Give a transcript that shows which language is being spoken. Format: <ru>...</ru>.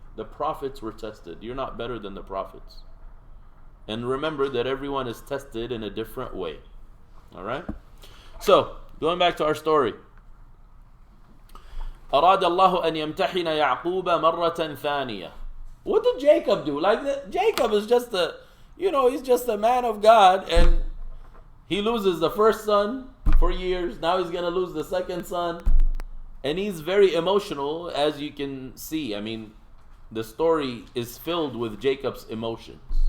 <en>The prophets were tested. You're not better than the prophets. And remember that everyone is tested in a different way. Alright? So, going back to our story.</en> <ar>أراد الله أن يمتحن يعقوب مرة ثانية.</ar> <en>What did Jacob do? Jacob is just he's just a man of God, and he loses the first son for years. Now he's going to lose the second son. And he's very emotional, as you can see. I mean, the story is filled with Jacob's emotions.</en>